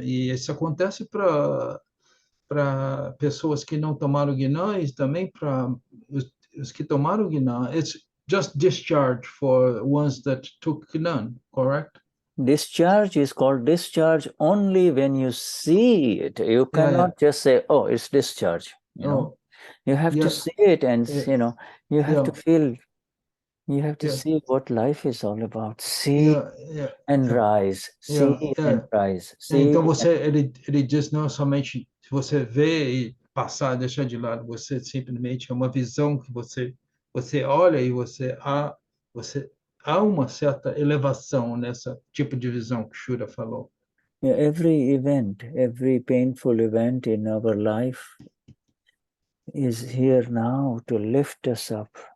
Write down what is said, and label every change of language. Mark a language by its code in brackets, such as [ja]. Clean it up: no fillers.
[pt] E isso acontece para pessoas que não tomaram Gnan e também para os que tomaram Gnan. [en] It's just discharge for ones that took Gnan, correct? Discharge is called discharge only when you see it. You cannot just say, oh, it's discharge. You have to see it, and you have to feel. You have to see what life is all about. See and rise. See and rise. [pt] Então ele diz não somente se você vê e passar, deixar de lado, você simplesmente é uma visão que você olha e há uma certa elevação nessa tipo de visão que Shuddha falou. [en] Every event, every painful event in our life is here now to lift us up.